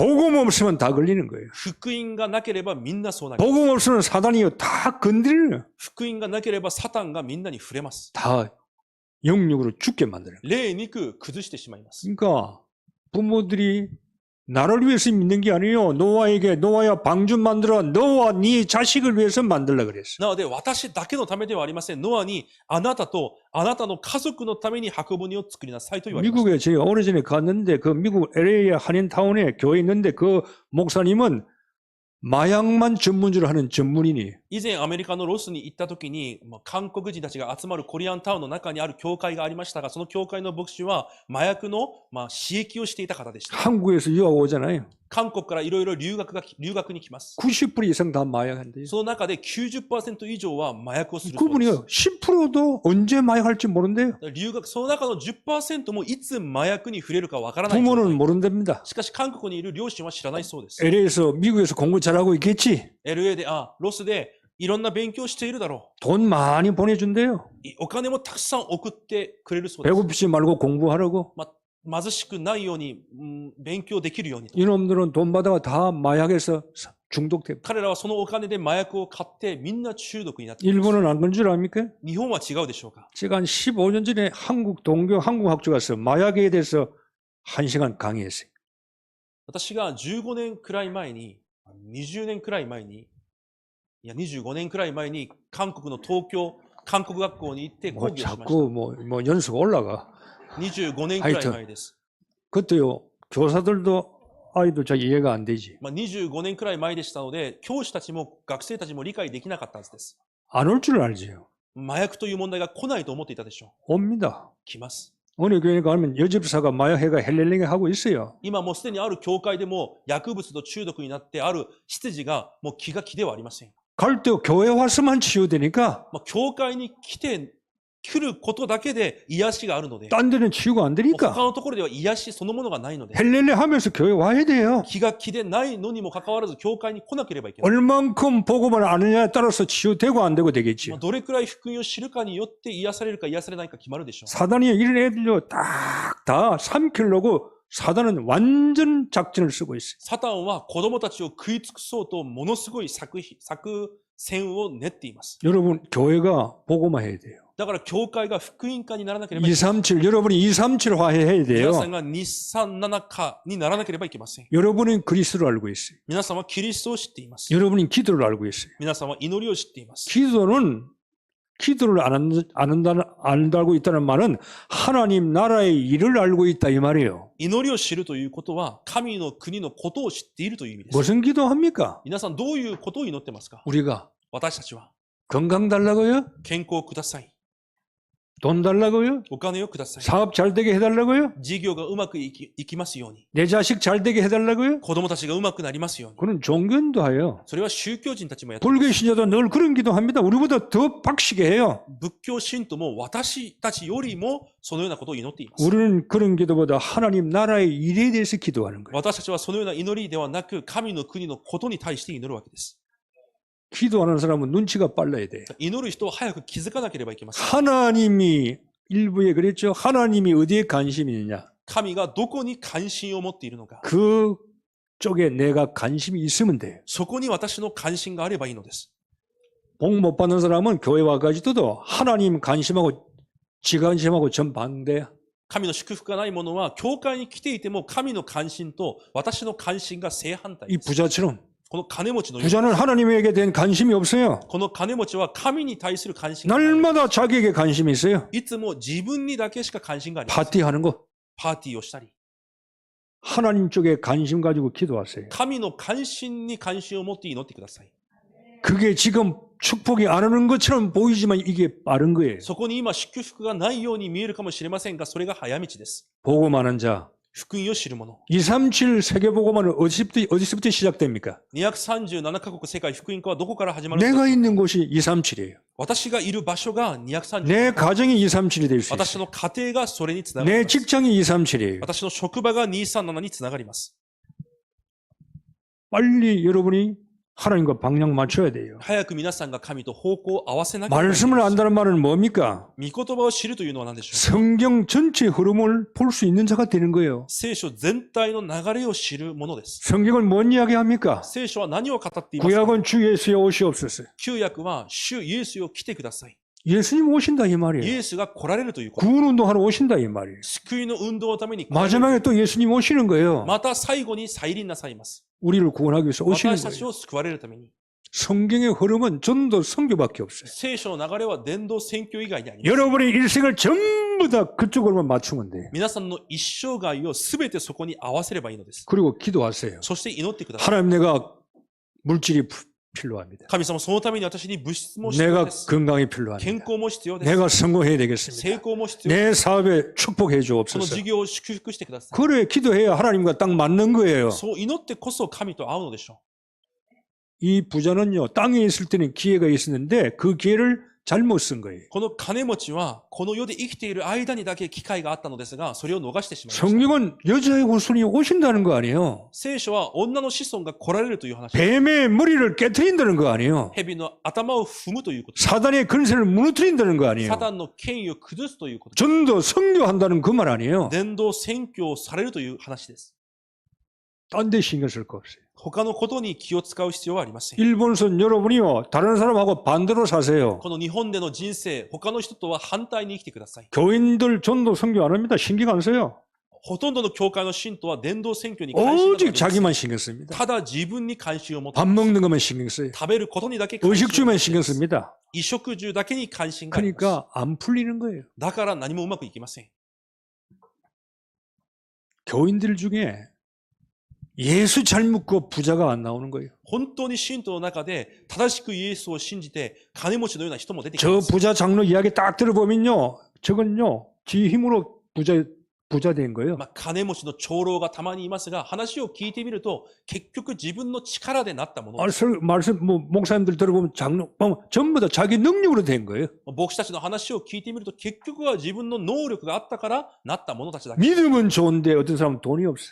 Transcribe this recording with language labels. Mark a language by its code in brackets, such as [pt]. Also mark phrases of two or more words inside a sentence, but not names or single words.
[ko] 복음 없으면 다 걸리는 거예요. [ja] 福音がなければみんなそうなります。 [ko] 복음 없으면 사단이 다 건드려요. [ja] 福音がなければサタンがみんなに触れます。 [ko] 다 영육으로 죽게 만드는 거예요. [ja] 霊肉崩してしまいます。 [ko] 그러니까 부모들이 나를 위해서 믿는 게 아니에요. 노아야 방주 만들어 너와 네 자식을 위해서 만들라 그랬어. [ja] なので、私だけのためではありません。ノアに、あなたとあなたの家族のために箱舟を作りなさいと言われました。 [ko] 미국에 제가 오래전에 갔는데 그 미국 LA 한인타운에 교회 있는데 그 목사님은 마약만 전문으로 하는 전문인이. [ja] 以前アメリカのロスに行った時に、韓国人たちが集まるコリアンタウンの中にある教会がありましたが、その教会の牧師は麻薬の刺激をしていた方でした。 [ko] 한국에서 유학 오잖아요. [ja] 韓国からいろいろ留学に来ます。 [ko] 90% 이상 다 마약한대요. [ja] その中で 90% 以上は麻薬をするそうです。 [ko] 그분이요 10%도 언제 마약할지 모른대요. [ja] その中の 10% もいつ麻薬に触れるかわからない状態。 [ko] 부모는 모른답니다. [ja] しかし韓国にいる両親は知らないそうです。 [ko] LA에서 미국에서 공부 잘하고 있겠지. [ja] LA で、ロスでいろんな勉強しているだろ [ko] 돈 많이 보내준대요. [ja] う。お金もたくさん送ってくれるそうです。 [ko] 배고프지 말고 공부하라고. [ja] 貧しくないように、勉強できるようにと。 [ko] 이놈들은 돈 받아가 다 마약에서 중독돼. [ja] 彼らはそのお金で麻薬を買ってみんな中毒になっています。 [ko] 일본은 안 그런 줄 압니까? [ja] 日本は違うでしょうか。 [ko] 제가 한 15년 전에 한국 동교 한국 학교 가서 마약에 대해서 1시간 강의했어요. [ja] 私が15年くらい前に、20年くらい前に、いや25年くらい前に韓国の東京韓国学校に行って講 [ko] 뭐 [ja] 義をしました。 [ko] 자꾸 뭐 연수가 올라가. [ja] 25 年くらい前です。 [ko] 그때요 교사들도 아이도 잘 이해가 안 되지. [ja] 25 年くらい前でしたので、教師たちも学生たちも理解できなかったはずです。 [ko] 안 올 줄 알지요. [ja] 麻薬という問題が来ないと思っていたでしょ [ko] 옵니다. [ja] う。来ます。 [ko] 어느 교회 가면 여집사가 마약회가 헬렐링에 하고 있어요. [ja] 今もうすでにある教会でも薬物と中毒になってある執事がもう気が気ではありません。 [ko] 갈 때 교회 와서만 치유되니까 [ja] 教会に来ることだけで癒しがあるので、 [ko] 딴 데는 치유가 안 [ja] 他 [ko] 되니까 [ja] のところでは癒しそのものがないので、 [ko] 헬렐레 하면서 교회 와야 돼요. [ja] 気が気でないのにもかかわらず教会に来なければいけない。 [ko] 얼만큼 복음을 아느냐에 따라서 치유되고 안 되고 되겠지. [ja] どれくらい福音を知るかによって癒されるか癒されないか決まるでしょう。 [ko] 사단이 이런 애들요 딱 다 삼키려고 사단은 완전 작전을 쓰고 있어요. [ja] サタンは子供たちを食い尽くそうとものすごい作戦を練っています。 [ko] 여러분 교회가 복음화해야 돼요. [ja] だから教会が福音化にならなければいけない。 [ko] 237 여러분이 237화해야 [ja] 皆 [ko] 돼요. [ja] さんが237化にならなければいけません。 [ko] 여러분은 그리스도를 알고 있어요. [ja] 皆さんはキリストを知っています。 [ko] 여러분은 기도를 알고 있어요. [ja] 皆さんは祈りを知っています。 [ko] 기도를 안다고 있다는 말은 하나님 나라의 일을 알고 있다 이 말이에요. [ja] 祈りを知るということは神の国のことを知っているという意味です。 [ko] 무슨 기도합니까? [ja] 皆さんどういうことを祈ってますか？ [ko] 우리가 [ja] 私たちは [ko] 건강 달라고요? [ja] 健康をください。 [ko] 돈 달라고요? [ja] お金をください。 [ko] 사업 잘 되게 해달라고요? [ja] 事業がうまくいきますように。 [ko] 내 자식 잘 되게 해달라고요? [ja] 子供たちがうまくなりますように。 [ko] 그건 종교인도 해요. [ja] それは宗教人たちもやっています。 [ko] 불교 신자도 늘 그런 기도합니다. 우리보다 더 빡시게 해요. [ja] 仏教信徒も私たちよりもそのようなことを祈っています。 [ko] 우리는 그런 기도보다 하나님 나라의 일에 대해서 기도하는 거예요. [ja] 私たちはそのような祈りではなく、神の国のことに対して祈るわけです。 [ko] 기도하는 사람은 눈치가 빨라야 돼요. [ja] 祈る人は早く気づかなければいけません。 [ko] 하나님이 일부에 그랬죠. 하나님이 어디에 관심이 있느냐. [ja] 神がどこに関心を持っているのか。 [ko] 그 쪽에 내가 관심이 있으면 돼요. [ja] そこに私の関心があればいいのです。 [ko] 복 못 받는 사람은 교회 와가지고도 하나님 관심하고 지 관심하고 전반대야. [ja] 神の祝福がない者は、教会に来ていても神の関心と私の関心が正反対 [ko] 이 [ja] です。 [ko] 부자처럼 [ja] この金持ちのように [ko] 부자는 하나님에게 대한 관심이 없어요. [ja] この金持ちは神に対する関心がない。 [ko] 날마다 자기에게 관심이 있어요. [ja] いつも自分にだけしか関心があります。 [ko] 파티하는 거. [ja] パーティーをしたり、 [ko] 하나님 쪽에 관심 가지고 기도하세요. [ja] 神の関心に関心を持って祈ってください。 [ko] 그게 지금 축복이 안 오는 것처럼 보이지만 이게 빠른 거예요. [ja] そこに今祝福がないように見えるかもしれませんが、それが早道です。 [ko] 복음하는 자. [ja] 福音を知る者。 [ko] 237 세계복음화는 어디서부터 시작됩니까? [ja] 237 カ国世界福音化はどこから始まるの [ko] 내가 [ja] か。 [ko] 있는 곳이 237이에요. [ja] 私がいる場所が237。 [ko] 내 가정이 237이 될 수 [ja] 私 [ko] 있어요. [ja] の家庭がそれにつながり [ko] 내 [ja] ます。 [ko] 직장이 237이에요. [ja] 私の職場が237につながります。 [ko] 빨리 여러분이 하나님과 방향 맞춰야 돼요. [ja] 早く皆さんが神と方向を合わせなければいけ [ko] 말씀을 [ja] ない。 [ko] 안다는 말은 뭡니까? [ja] 御言葉を知るというのは何でしょうか。 [ko] 성경 전체 흐름을 볼 수 있는 자가 되는 거예요. [ja] 聖書全体の流れを知るものです。 [ko] 성경은 뭔 이야기 합니까? [ja] 聖書は何を語っていますか。 [ko] 구약은 주 예수의 오시옵소서. [ja] 旧約は主イエスよ来てください。 [ko] 예수님 오신다 이 [ja] イ [ko] 말이에요. [ja] エスが来られるということ。 [ko] 구원운동하러 오신다 이 말이에요. [ja] 救いの運動のために来られる。 [ko] 마지막에 또 예수님 오시는 거예요. [ja] また最後に再臨なさいます。 [ko] 우리를 구원하기 위해서 오시는 [ja] 私たち [ko] 거예요. [ja] を救われるために。 [ko] 성경의 흐름은 전도 선교밖에 없어요. [ja] 聖書の流れは伝道宣教以外にあります。 [ko] 여러분의 일생을 전부 다 그쪽으로만 맞추면 돼요. [ja] 皆さんの一生涯をすべてそこに合わせればいいのです。 [ko] 그리고 기도하세요. [ja] そして祈ってください。 [ko] 하나님 내가 물질이 필요합니다. [ja] 神様、そのために私に物質も必要 [ko] 내가 [ja] です。 [ko] 건강이 [ja] 健 [ko] 필요합니다. [ja] 康も必要です。 [ko] 내가 성공해야 [ja] 成 [ko] 되겠습니다. [ja] 功も必要です。 [ko] 내 사업에 축복해 [ja] その [ko] 주옵소서. [ja] 事業を祝福してください。 [ko] 그래 기도해야 하나님과 딱 맞는 거예요. [ja] そう祈ってこそ神と会うのでしょ [ko] 이 부자는요, 땅에 있을 때는 기회가 있었는데 그 기회를 잘못 쓴 거예요. [ja] う。この金持ちは、この世で生きている間にだけ機会があったのですが、それを逃してしまいました。 [ko] 성경은 여자의 후손이 오신다는 거 아니에요. [ja] 聖書は女の子孫が来られるという話。 [ko] 뱀의 머리를 깨트린다는 거 아니에요. [ja] 蛇の頭を踏むということ。 [ko] 사단의 근세를 무너뜨린다는 거 [ja] サ [ko] 아니에요. [ja] タンの権威を崩すということ。 [ko] 전도 선교한다는 그 말 아니에요. [ja] 伝道宣教されるという話です。 [ko] 딴 데 신경 쓸 거 없어요. [ja] 他のことに気を使う必要はありません。 [ko] 일본선 여러분이요, 다른 사람하고 반대로 사세요. [ja] この日本での人生、他の人とは反対に生きてください。 [ko] 교인들 전도 선교 안 합니다. 신경 안 써요. [ja] ほとんどの教会の信徒は伝道宣教に関心があり [ko] 오직 [ja] ません。 [ko] 자기만 신경 씁니다. [ja] ただ自分に関心を持って [ko] 밥 먹는 것만 신경 써요. [ja] 食べることにだけ関心を持って [ko] 의식주만 [ja] い [ko] 신경 [ja] ます。 [ko] 씁니다. [ja] 衣食住だけに関心があります。 [ko] 그러니까 안 풀리는 거예요. [ja] だから何もうまくいきません。 [ko] 교인들 중에 예수 잘 믿고 부자가 안 나오는 거예요. [ja] 本当に信徒の中で正しくイエスを信じて金持ちのような人も出てき [ko] 저 [ja] ます。 [ko] 부자 장로 이야기 딱 들어보면요, 저건요, 지 힘으로 부자 된 거예요. [ja] 金持ちの長老がたまにいますが、話を聞いてみると、結局自分の力でなったもの。 [ko] 말씀, 목사님들 들어보면 장로, 전부 다 자기 능력으로 된 거예요. [ja] 牧師たちの話を聞いてみると、結局は自分の能力があったからなった者たちだけ。 [ko] 믿음은 좋은데 어떤 사람은 돈이 없어요.